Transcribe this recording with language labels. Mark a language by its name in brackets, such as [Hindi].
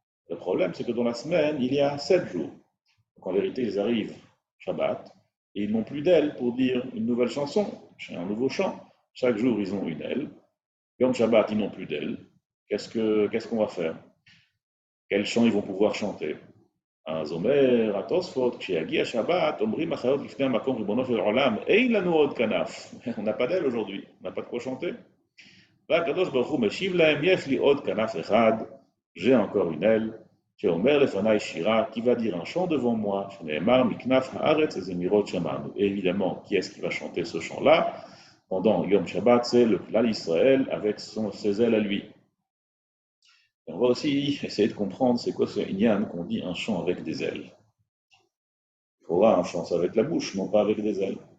[French] Le problème, c'est que dans la semaine, il y a 7 jours. Donc en vérité, ils arrivent Shabbat, et ils n'ont plus d'ailes pour dire une nouvelle chanson, un nouveau chant. Chaque jour, ils ont une aile. Yom Shabbat, ils n'ont plus d'ailes. Qu'est-ce qu'on va faire? Quel chant ils vont pouvoir chanter? [Hebrew] אז אומר התוספות, כשיגיע שבת, אומרים החיות לפני המקום ריבונו של עולם, אין לנו עוד כנף. [French] On n'a pas d'elle aujourd'hui, on n'a pas de quoi chanter. [Hebrew] והקדוש ברוך הוא משיב להם, יש לי עוד כנף אחד, [French] j'ai encore une aile, [Hebrew] שאומר לפניי שירה, [French] qui va dire un chant devant moi, [Hebrew] שנאמר מכנף הארץ הזמירות שמענו. [French] Et évidemment, qui est-ce qui va chanter ce chant-là? Pendant Yom Shabbat, c'est le Klal Israël avec ses ailes à lui. Et on va aussi essayer de comprendre c'est quoi ce inyan qu'on dit un chant avec des ailes. Il faudra un chant avec la bouche, non pas avec des ailes.